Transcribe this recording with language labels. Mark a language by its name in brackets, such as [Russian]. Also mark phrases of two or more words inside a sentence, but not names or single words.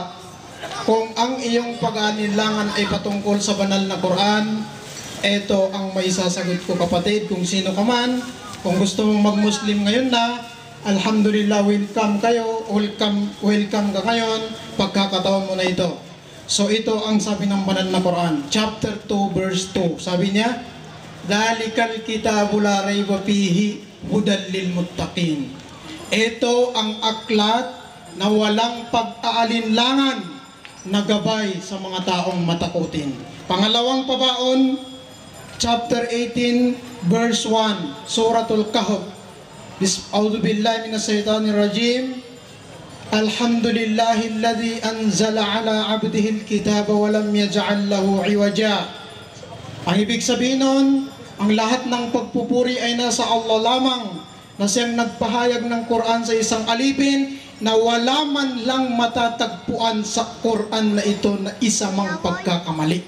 [Filipino] Una, kung ang iyong pag-aalinlangan ay patungkol sa banal na Quran, ito ang may sasagot ko kapatid, kung sino ka man. Kung gusto mong mag-Muslim ngayon na, alhamdulillah, welcome kayo, welcome ka ngayon, pagkakataon mo na ito. So ito ang sabi ng banal na Quran, [English] chapter 2 verse 2. [Filipino] Sabi niya, [Arabic] ذلك الكتاب لا ريب فيه هدى للمتقين. [Filipino] Ito ang aklat na walang pag-aalinlangan na gabay sa mga taong matakutin. Pangalawang pabaon, [English] chapter 18 verse 1, [Filipino] Suratul Kahf. [Arabic] أعوذ بالله من الشيطان الرجيم. الحمد لله الذي أنزل على عبده الكتاب ولم يجعل له عوجا. [Filipino] Ang ibig sabihin nun, ang lahat ng pagpupuri ay nasa Allah lamang, na siyang nagpahayag ng Quran sa isang alipin na wala man lang matatagpuan sa Quran na ito na isa mang pagkakamali.